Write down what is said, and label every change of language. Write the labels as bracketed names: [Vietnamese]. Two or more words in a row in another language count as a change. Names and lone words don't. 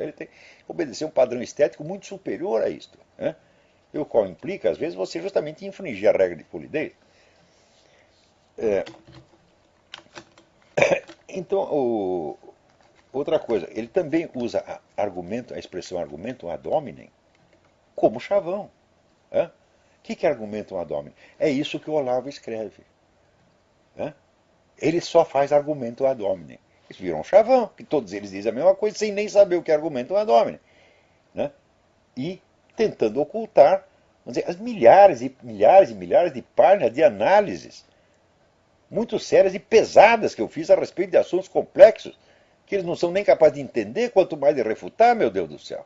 [Portuguese] Ele tem que obedecer um padrão estético muito superior a isto, né? O qual implica, às vezes, você justamente infringir a regra de polidez. Então, outra coisa, ele também usa a expressão [Latin] argumentum ad hominem [Portuguese] como chavão. O que é [Latin] argumentum ad hominem? [Portuguese] É isso que o Olavo escreve. Ele só faz [Latin] argumentum ad hominem. [Portuguese] Isso virou um chavão, que todos eles dizem a mesma coisa, sem nem saber o que é [Latin] argumentum ad hominem. [Portuguese] E tentando ocultar, vamos dizer, as milhares e milhares e milhares de páginas de análises muito sérias e pesadas que eu fiz a respeito de assuntos complexos, que eles não são nem capazes de entender, quanto mais de refutar, meu Deus do céu.